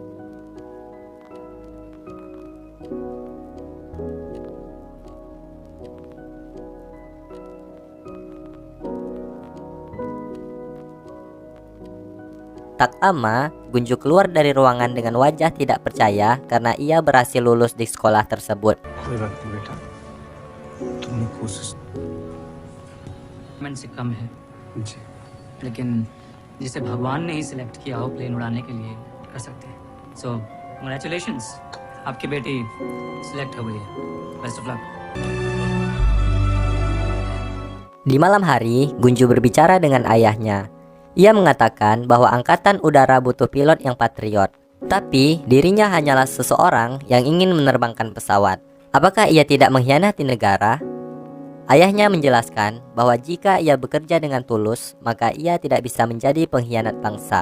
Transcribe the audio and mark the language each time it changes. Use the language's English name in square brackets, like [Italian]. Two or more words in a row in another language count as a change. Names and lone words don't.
[Indonesian] Tak lama, Gunju keluar dari ruangan dengan wajah tidak percaya karena ia berhasil lulus di sekolah tersebut. [Hindi] कोई बात नहीं बेटा, तुमने कोशिश से कम है, जी लेकिन जिसे भगवान ने ही सिलेक्ट किया हो प्लेन उड़ाने के लिए कर सकते हैं. [English] so congratulations, [Hindi] आपकी बेटी सिलेक्ट हो गई है. [English] best of luck. [Indonesian] Di malam hari, Gunju berbicara dengan ayahnya. Ia mengatakan bahwa angkatan udara butuh pilot yang patriot. Tapi dirinya hanyalah seseorang yang ingin menerbangkan pesawat. Apakah ia tidak mengkhianati negara? Ayahnya menjelaskan bahwa jika ia bekerja dengan tulus, maka ia tidak bisa menjadi pengkhianat bangsa.